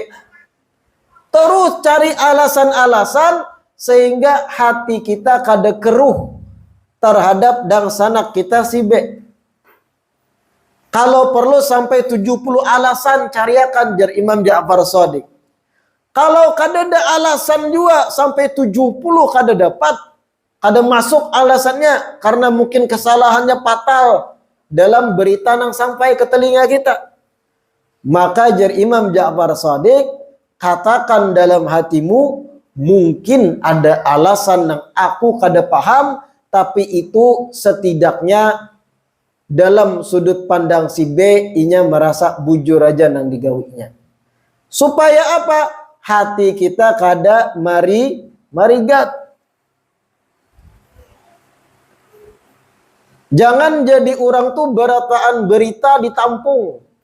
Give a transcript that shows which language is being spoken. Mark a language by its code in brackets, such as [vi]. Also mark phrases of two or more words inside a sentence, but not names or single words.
[bjn] Terus cari alasan-alasan sehingga hati kita kada keruh terhadap dan sanak kita si B. Kalau perlu sampai 70 alasan cariakan jar Imam Ja'far Shadiq. Kalau kada ada alasan juga sampai 70 kada dapat, kada masuk alasannya karena mungkin kesalahannya fatal dalam berita yang sampai ke telinga kita. Maka jar Imam Ja'far Shadiq, katakan dalam hatimu, mungkin ada alasan yang aku kada paham, tapi itu setidaknya dalam sudut pandang si B, inya merasa bujur aja nang digawinya. Supaya apa? Hati kita kada marigat. Jangan jadi orang tuh berataan berita ditampung.